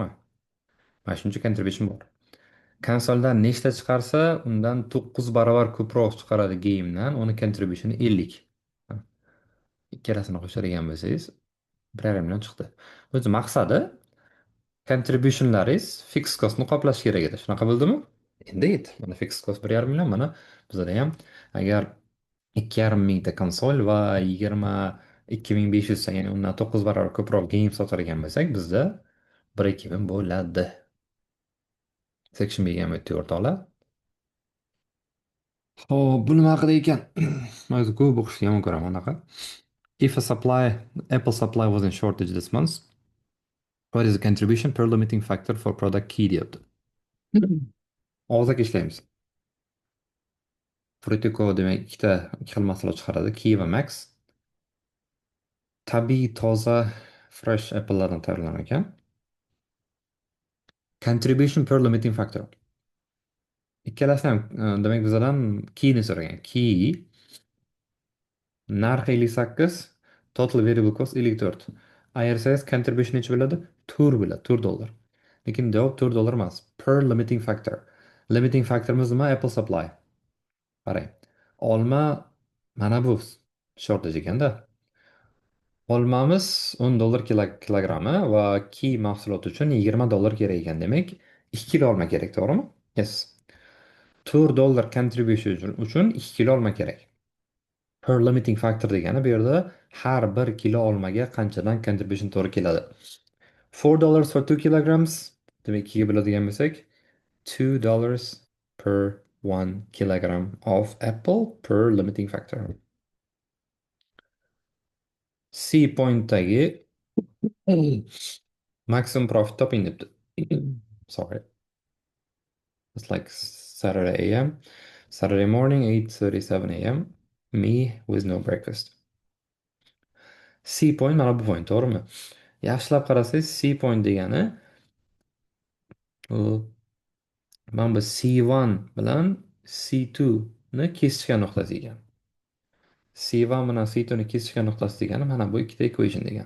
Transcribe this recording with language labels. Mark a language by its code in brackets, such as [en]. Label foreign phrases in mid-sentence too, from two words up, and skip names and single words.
[uz] Mana shuncha contribution bor. Konsoldan nechta chiqarsa, undan 9 barobar ko'proq chiqaradi game'dan, uni contribution 50. Ha, ikkalasini qo'shadigan bo'lsangiz, 1,5 million chiqdi. O'zi maqsadi contributionlaringiz [en] fixed costni [uz] qoplash kerak edi. Shunaqa bo'ldimi? Indeed. Mana [en] fixed cost [uz] 1,5 million, mana bizda ham agar 2,5 mingta konsol va 22,500 ta, ya'ni undan 9 barobar ko'proq game sotadigan bo'lsak, bizda [en] break even [uz] bo'ladi. Section B'ga ham o'tdik o'rtoqlar. Ho'p, bu nima haqida ekan? O'zi ko'p o'qishni yomon ko'raman unaqa. [en] If a supply, Apple supply was in shortage this month, what is the contribution per limiting factor for product key deyapti. [uz] Og'zaki ishlaymiz. Frutico demak ikki xil mahsulot chiqaradi, Key va Max. Tabiiy toza [en] fresh apple'lardan [uz] tayyorlangan ekan. [en] Contribution per limiting factor. [uz] Ikkalasi ham demak bizdan keyni so'ragan. Key narxi 58, [en] total variable cost 54. [uz] Ayirsangiz contribution necha bo'ladi? 4 bo'ladi, 4 dollar. Lekin javob 4 dollar emas. [en] Per limiting factor. Limiting factorimiz [uz] nima? [en] Apple supply. Qarang. [uz] Olma mana bu shortage ekanda. Olmamiz 10 dollar kilogrammi va key mahsuloti uchun 20 dollar kerak ekan. Demak, 2 kilo olma kerak, to'g'rimi? [en] Yes. [uz] 4 dollar contribution uchun 2 kilo olma kerak. [en] Per limiting factor [uz] degani bu yerda har 1 kilo olmaga qanchadan contribution to'g'ri keladi. [en] 4 dollars for 2 kilograms. [uz] Demak, 2 ga bo'ladigan bo'lsak, [en] 2 dollars per 1 kilogram of apple per limiting factor. [uz] C pointdagi [en] maximum profit [uz] toping debdi. [en] Sorry. It's like Saturday a.m. Saturday morning, 8:37 a.m. Me with no breakfast. [uz] C point mana bu point, to'g'rimi? Yaxshilab qarasangiz, C point degani u mana bu C1 bilan C2 ni kesishgan nuqtasi ekan. C1 bilan C2 ni kesishgan nuqtasi degani mana bu ikkita equation degani.